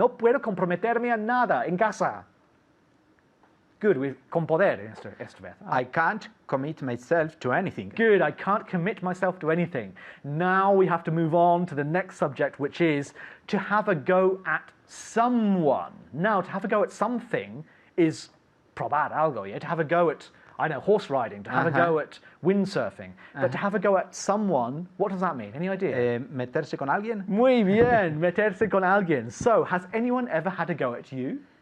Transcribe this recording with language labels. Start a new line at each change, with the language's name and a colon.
Spanish: No puedo comprometerme a nada en casa.
English: Good, with
Spanish: con poder esta vez.
English: I can't commit myself to anything. Good, I can't commit myself to anything. Now we have to move on to the next subject, which is to have a go at someone. Now, to have a go at something is
Spanish: probar algo,
English: yeah? To have a go at, I know, horse riding, to have a go at windsurfing. But to have a go at someone, what does that mean? Any idea?
Spanish: Meterse con alguien? Muy bien, meterse con alguien.
English: So, has anyone ever had a go at you?